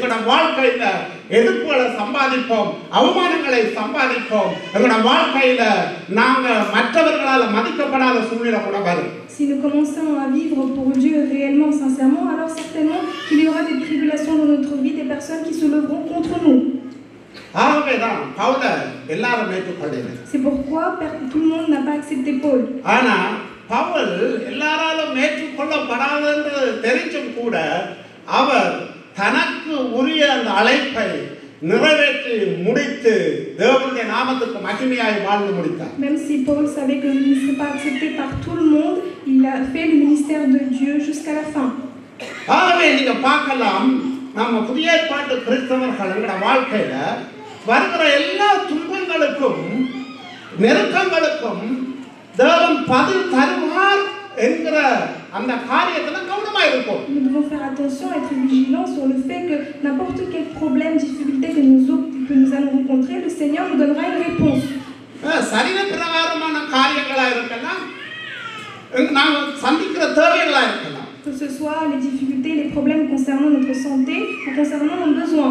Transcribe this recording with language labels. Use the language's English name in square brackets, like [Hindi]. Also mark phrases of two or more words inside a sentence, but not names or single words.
[Tamil] வாழ்க்கையில எதிர்ப்புகளை சம்பாதிப்போம், அவமானங்களை சம்பாதிப்போம். எங்களோட வாழ்க்கையில நாங்க மற்றவர்களால் மதிக்கப்படாத சூழ்நிலை கூட வரும். [French] Si nous commençons à vivre pour Dieu réellement, sincèrement, alors certainement qu'il y aura des tribulations dans notre vie, des personnes qui se leveront contre nous. [Tamil] ஆகவேதான் பவுல எல்லாரும் ஏற்றுக்கொள்ளல. [French] C'est pourquoi tout le monde n'a pas accepté Paul. [Tamil] ஆனா பவுல் எல்லாராலும் ஏற்றுக்கொள்ளப்படாது என்று தெரிஞ்சும் கூட அவர் தனக்கு உரிய அந்த அழைப்பை நிறைவேற்றி முடித்து தேவனுடைய நாமத்துக்கு மகிமையாய் வாழ்ந்து முடித்தார். [French] Même si Paul savait que il ne serait pas accepté par tout le monde, il a fait le ministère de Dieu jusqu'à la fin. [Tamil] ஆகவே நீங்க பார்க்கலாம், நம்ம புதிய ஏற்பாட்டு கிறிஸ்தவர்களோட வாழ்க்கையில வருகிற எல்லா துன்பங்களுக்கும் நெருக்கங்களுக்கும் தேவன் பதில் தருவார் என்கிற அந்த காரியத்துல கவனமா இருக்கும். [French] Nous devons faire attention, être vigilants sur le fait que n'importe quel problème, difficulté que nous allons rencontrer, le Seigneur nous donnera une réponse. [Tamil] சரீர பிரகாரமான காரியங்களா இருக்கலாம், நாங்கள் சந்திக்கிற தேவைகளா இருக்கலாம். [French] Que ce soit les difficultés, les problèmes concernant notre santé ou concernant nos besoins.